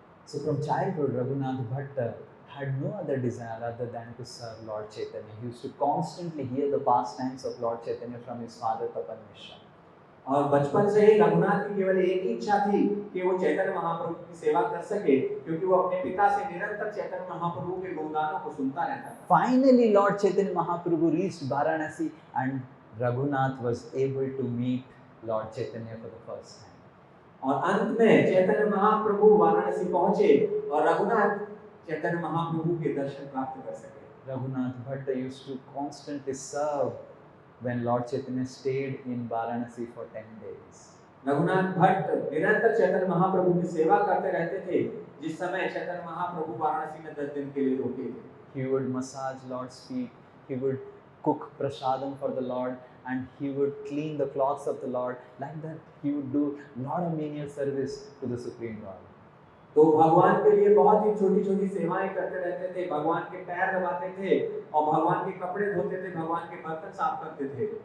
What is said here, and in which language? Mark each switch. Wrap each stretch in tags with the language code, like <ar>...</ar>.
<en>So from childhood, Raghunath Bhatta had no other desire other than to serve Lord Chaitanya. He used to constantly hear the pastimes of Lord Chaitanya from his father Tapan Mishra.</en> <hi>और बचपन से ही रघुनाथ की केवल एक ही इच्छा थी कि वो चैतन्य महाप्रभु की सेवा कर सके, क्योंकि वो अपने पिता से निरंतर चैतन्य महाप्रभु के गुणगानों को सुनता रहता था।</hi> <en>Finally, Lord Chaitanya Mahaprabhu reached Varanasi and Raghunath was able to meet Lord Chaitanya for the first time.</en> <hi>और अंत में चैतन्य महाप्रभु वाराणसी पहुंचे और रघुनाथ चैतन्य महाप्रभु के दर्शन प्राप्त कर सके।</hi> <en>Raghunath Bhatta used to constantly serve when Lord Chaitanya stayed in Varanasi for 10 days.</en> <hi>Raghunath Bhatt निरंतर चैतन्य महाप्रभु की सेवा करते रहते थे जिस समय चैतन्य महाप्रभु वाराणसी में 10 दिन के लिए रुके थे।</hi> <en>He would massage Lord's feet, he would cook prasadam for the Lord, and he would clean the cloths of the Lord. Like that, he would do lot of menial service to the Supreme Lord.</en> <hi>तो भगवान के लिए बहुत ही छोटी छोटी सेवाएं करते रहते थे, भगवान के पैर दबाते थे और भगवान के कपड़े धोते थे, भगवान के बर्तन साफ करते थे।</hi>